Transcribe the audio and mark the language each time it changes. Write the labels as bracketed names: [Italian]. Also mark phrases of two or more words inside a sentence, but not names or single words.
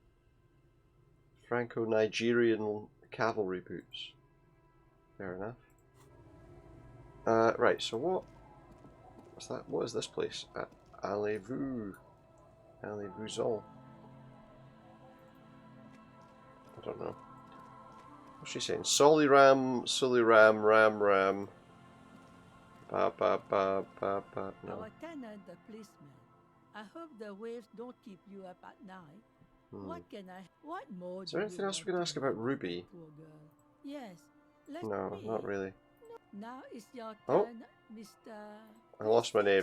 [English] Franco-Nigerian cavalry boots. Fair enough. Right, so what's that? What is this place? [French] Allez-vous. Allez-vous-en. [English] I don't know. What's she saying? Soliram, Soliram, Ram Ram. Ba ba ba ba ba. No. Our tenant, the policeman. I hope the waves don't keep you up at night. What can I... What more Is there do anything you else we can want ask to about do, Ruby? poor girl? Yes. Let No, me. not really. Now it's your Oh. turn, Mr. I lost my These